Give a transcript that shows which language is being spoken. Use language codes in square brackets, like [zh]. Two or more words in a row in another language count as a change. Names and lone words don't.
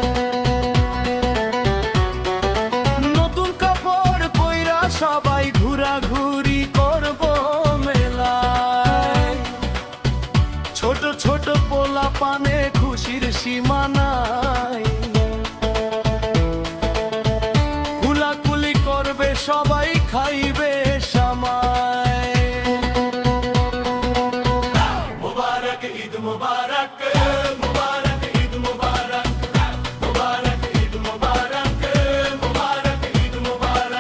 [bn] নতুন কাপড় পইরা সবাই ঘোরাঘুরি করব মেলায়। ছোট ছোট পোলা পানে খুশির সীমানায়, কুলাকুলি করবে সবাই খাইবে সামায়। [hi] मुबारक मुबारक ईद मुबारक, मुबारक ईद मुबारक, मुबारक ईद मुबारक।